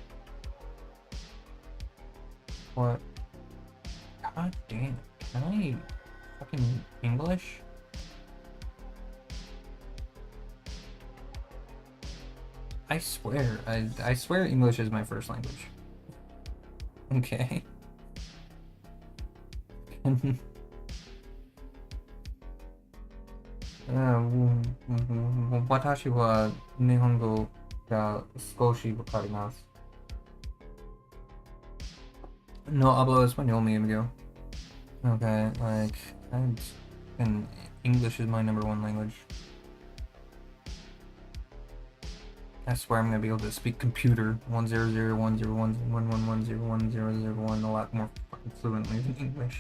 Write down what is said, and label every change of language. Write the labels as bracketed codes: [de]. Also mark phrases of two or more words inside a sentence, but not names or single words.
[en] What? God damn! Can I fucking English? I swear, I swear English is my first language. Okay. [ja] 私は日本語が少しわかります。 [es] No hablo español, mi amigo. [en] Okay, like, and English is my number one language. I swear I'm gonna be able to speak computer 1001011110101 a lot more fucking fluently than English.